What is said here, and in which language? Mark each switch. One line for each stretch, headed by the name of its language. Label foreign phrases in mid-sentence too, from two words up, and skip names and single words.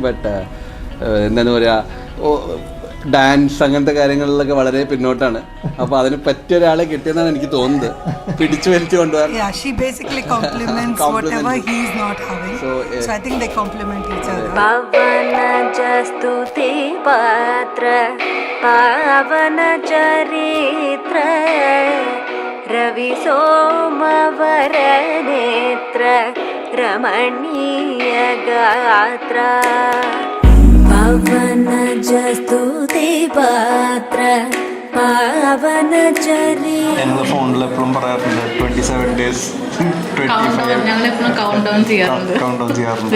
Malayalam: ബട്ട് എന്താണ് പറയുക, ഡാൻസ് അങ്ങനത്തെ കാര്യങ്ങളിലൊക്കെ വളരെ പിന്നോട്ടാണ്. അപ്പോൾ അതിന് പറ്റിയ ഒരാളെ കിട്ടിയെന്നാണ് എനിക്ക് തോന്നുന്നത്. പിടിച്ചു വലിച്ചു കൊണ്ടുപോകാൻ.
English: She basically compliments whatever he is not having. So I think they complement each other.
Sanskrit: पवनजस्तुति पात्र पावन चरित्र रवि सोमवर नेत्र रमणीय गात्र पवनजस्तुति पात्र पावन चरि.
Malayalam: ഞങ്ങൾ ഫോണിൽ എപ്പോഴും പറയാറുണ്ട് 27 days 25 ഞങ്ങളെപ്പോഴും
English: count down
Malayalam: ചെയ്യാറുണ്ട്.
English: count down
Malayalam: ചെയ്യാറുണ്ട്.